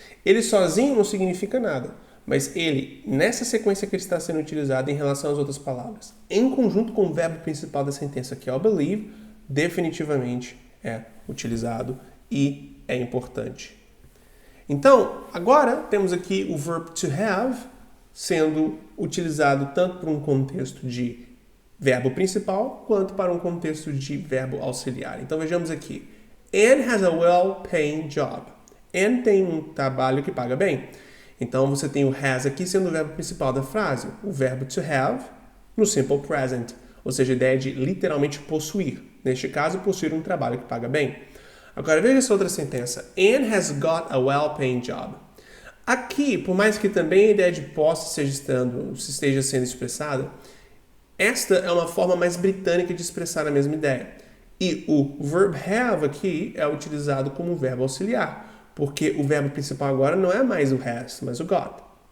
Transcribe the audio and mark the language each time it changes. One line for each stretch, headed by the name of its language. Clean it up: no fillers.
Portuguese: Ele sozinho não significa nada, mas ele, nessa sequência que ele está sendo utilizado em relação às outras palavras, em conjunto com o verbo principal da sentença, que é o believe, definitivamente é utilizado e é importante. Então, agora temos aqui o verb to have sendo utilizado tanto para um contexto de verbo principal quanto para um contexto de verbo auxiliar. Então vejamos aqui.
English: Anne has a well-paying job.
Portuguese: Anne tem um trabalho que paga bem. Então você tem o has aqui sendo o verbo principal da frase, o verbo to have no simple present, ou seja, a ideia de literalmente possuir. Neste caso, possuir um trabalho que paga bem. Agora veja essa outra sentença.
English: Anne has got a well-paying job.
Portuguese: Aqui, por mais que também a ideia de posse esteja sendo expressada, esta é uma forma mais britânica de expressar a mesma ideia. E o verb have aqui é utilizado como um verbo auxiliar, porque o verbo principal agora não é mais o has, mas o got.